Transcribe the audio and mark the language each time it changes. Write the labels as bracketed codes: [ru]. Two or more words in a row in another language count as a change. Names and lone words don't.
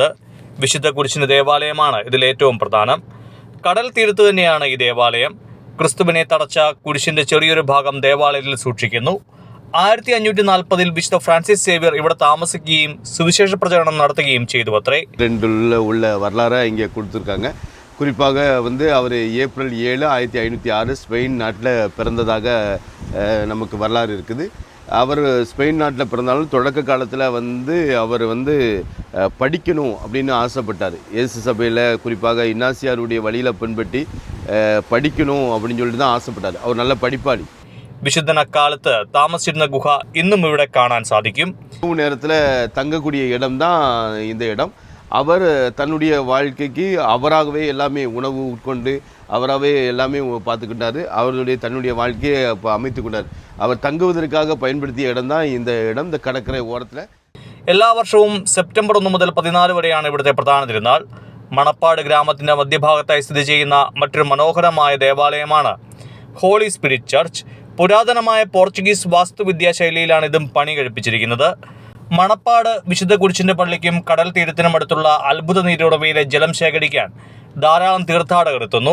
[ml] വിശുദ്ധ കുരിശിന്റെ ദേവാലയമാണ് ഇതിലേറ്റവും പ്രധാനം. കടൽ തീരത്ത് തന്നെയാണ് ഈ ദേവാലയം. ക്രിസ്തുവിനെ തടച്ച കുരിശിന്റെ ചെറിയൊരു ഭാഗം ദേവാലയത്തിൽ സൂക്ഷിക്കുന്നു. 1540 വിശുദ്ധ ഫ്രാൻസിസ് സേവിയർ ഇവിടെ താമസിക്കുകയും സുവിശേഷ പ്രചരണം നടത്തുകയും ചെയ്തു അത്രേ. [ta] உள்ள வரலாறை இங்கே கொடுத்துருக்காங்க. குறிப்பாக அவர் ஏப்ரல் 7, 1506 ஸ்பெயின் நாட்டில் பிறந்ததாக நமக்கு வரலாறு இருக்குது. அவர் ஸ்பெயின் நாட்டில் பிறந்தாலும் தொடக்க காலத்தில் அவர் படிக்கணும் அப்படின்னு ஆசைப்பட்டார். இயேசு சபையில் குறிப்பாக இன்னாசியாருடைய வழியில் பின்பற்றி படிக்கணும் அப்படின்னு சொல்லிட்டு தான் ஆசைப்பட்டார். அவர் நல்ல படிப்பாளி. [ml] വിശുദ്ധൻ അക്കാലത്ത് താമസിച്ചിരുന്ന ഗുഹ ഇന്നും ഇവിടെ കാണാൻ സാധിക്കും. [ta] நேரத்தில் தங்கக்கூடிய இடம்தான் இந்த இடம். அவர் தன்னுடைய வாழ்க்கைக்கு அவராகவே எல்லாமே உணவு உட்கொண்டு அவராகவே எல்லாமே பார்த்துக்கிட்டார். தன்னுடைய வாழ்க்கையை அமைத்து கொண்டார். அவர் தங்குவதற்காக பயன்படுத்திய இடம் தான் இந்த இடம், இந்த கடற்கரை ஓரத்தில். [ml] എല്ലാ വർഷവും സെപ്റ്റംബർ 1 മുതൽ 14 വരെയാണ് ഇവിടുത്തെ പ്രധാന തിരുനാൾ. മണപ്പാട് ഗ്രാമത്തിന്റെ മധ്യഭാഗത്തായി സ്ഥിതി ചെയ്യുന്ന മറ്റൊരു മനോഹരമായ ദേവാലയമാണ് ഹോളി സ്പിരിറ്റ് ചർച്ച്. പുരാതനമായ പോർച്ചുഗീസ് വാസ്തുവിദ്യാ ശൈലിയിലാണ് ഇതും പണി കഴിപ്പിച്ചിരിക്കുന്നത്. മണപ്പാട് വിശുദ്ധ കുരിശിന്റെ പള്ളിക്കും കടൽ തീരത്തിനും അടുത്തുള്ള അത്ഭുത നീരുറവയിലെ ജലം ശേഖരിക്കാൻ ധാരാളം തീർത്ഥാടകർ എത്തുന്നു.